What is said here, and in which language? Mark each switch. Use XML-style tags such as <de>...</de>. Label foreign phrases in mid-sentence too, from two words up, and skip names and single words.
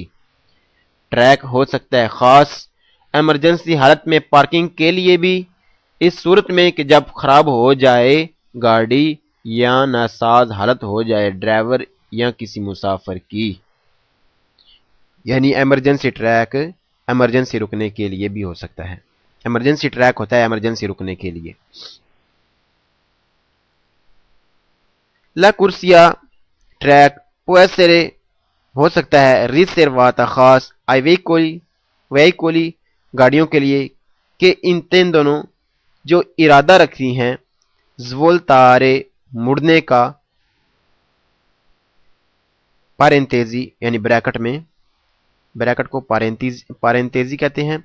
<ur>ٹریک ہو سکتا ہے خاص ایمرجنسی حالت میں پارکنگ کے لیے بھی، اس صورت میں کہ جب خراب ہو جائے گاڑی یا ناساز حالت ہو جائے ڈرائیور یا کسی مسافر کی، یعنی ایمرجنسی ٹریک ایمرجنسی رکنے کے لیے بھی ہو سکتا ہے۔ ایمرجنسی ٹریک ہوتا ہے ایمرجنسی رکنے کے لیے۔</ur> <it>La corsia</it> <ur>ٹریک</ur> <it>può essere</it> <ur>ہو سکتا ہے ریزروata خاص</ur> <it>ai veicoli</it> <ur>گاڑیوں کے لیے کہ intendono جو ارادہ رکھتی ہیں svoltare مڑنے کا پارنتیزی یعنی بریکٹ میں، بریکٹ کو پارنتیزی کہتے ہیں.</ur>